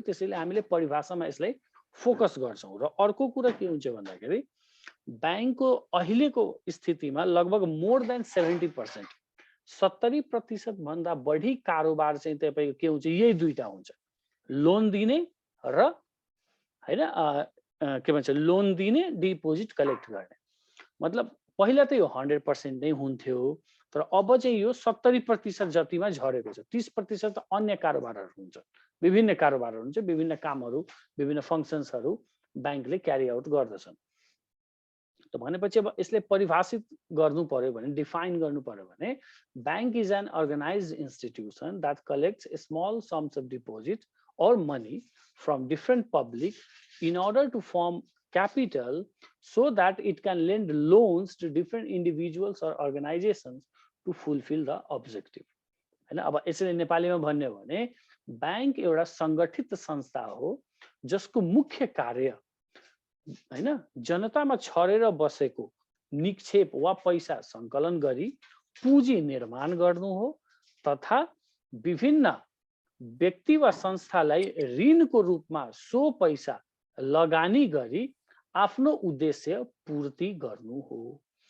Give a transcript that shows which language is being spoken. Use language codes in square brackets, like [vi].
[ne] त्यसैले हामीले परिभाषामा यसलाई फोकस गर्छौँ। र अर्को कुरा के हुन्छ भन्दाखेरि ब्याङ्कको अहिलेको स्थितिमा लगभग [en] more than [ne] 70%, 70% भन्दा बढी कारोबार चाहिँ तपाईँको के हुन्छ, यही दुईटा हुन्छ, लोन दिने र हैन के भन्छ लोन दिने, डिपोजिट कलेक्ट गर्ने। मतलब पहिला त यो 100% नै हुन्थ्यो, तर अब चाहिँ यो 70% जतिमा झरेको छ। 30% अन्य कारोबारहरू हुन्छ, विभिन्न कारोबारहरू हुन्छ, विभिन्न कामहरू, विभिन्न फङ्सन्सहरू ब्याङ्कले क्यारी आउट गर्दछन्। त भनेपछि अब यसले परिभाषित गर्नु पर्यो भने, [en] Define गर्नु पर्यो भने, bank is an organised institution that collects small sums of deposit or money from different public in order to form capital so that it can lend loans to different individuals or organizations to fulfill the objective. [ne] हैन, अब यसरी नेपालीमा भन्ने हो भने bank एउटा संगठित संस्था हो जसको मुख्य कार्य हैन जनतामा छरेर बसेको निक्षेप वा पैसा सङ्कलन गरी पुँजी निर्माण गर्नु हो तथा विभिन्न व्यक्ति वा संस्थालाई ऋणको रूपमा सो पैसा लगानी गरी आफ्नो उद्देश्य पूर्ति गर्नु हो।